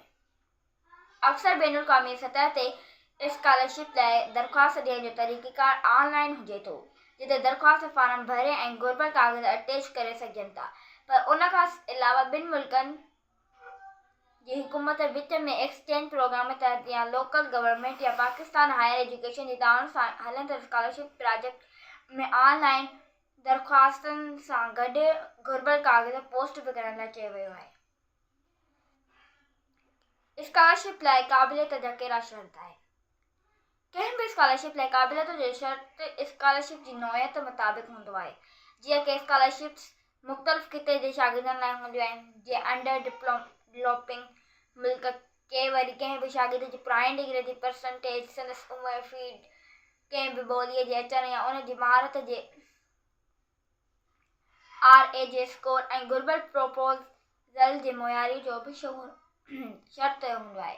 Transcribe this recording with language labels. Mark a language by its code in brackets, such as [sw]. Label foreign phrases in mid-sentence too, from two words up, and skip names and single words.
[sd] अक्सर बैनुल क़ौमी सतह ते स्कॉलरशिप लाइ दरख़्वास्त ॾियण जो तरीक़ेकार ऑनलाइन हुजे थो, जिते दरख़्वास्त फार्म भरे ऐं घुरिबल काग़ज़ अटैच करे सघिजनि था, पर उन खां अलावा ॿिनि मुल्कनि जी हुकूमत विच में [en] exchange program [sd] तहत या [en] local government [sd] या पाकिस्तान हायर एजुकेशन जी ताउन सां हलंदड़ स्कॉलरशिप प्रोजेक्ट में ऑनलाइन दरख़्वास्तनि सां गॾु घुरिबल काग़ज़ पोस्ट बि करण लाइ चयो वियो आहे। स्कॉलरशिप लाइ क़ाबिलियत जा कहिड़ा शर्त आहे? कंहिं बि स्कॉलरशिप लाइ क़ाबिलियत जो शर्त स्कॉलरशिप जी नौइयत मुताबिक़ हूंदो आहे। जीअं के स्कॉलरशिप्स मुख़्तलिफ़ ख़िते जे शागिर्दनि लाइ हूंदियूं आहिनि, जीअं [en] under developing [sd] मुल्क के वरी कंहिं बि शागिर्द जी पुराणी डिग्री जी परसेंटेज, संदसि उमिरि, फीड, कंहिं बि ॿोलीअ जे अचण या उन जी महारत जे RAJ स्कोर ऐं घुरिबल प्रोपोज़ल जे मुयारी जो बि शर्त हूंदो आहे।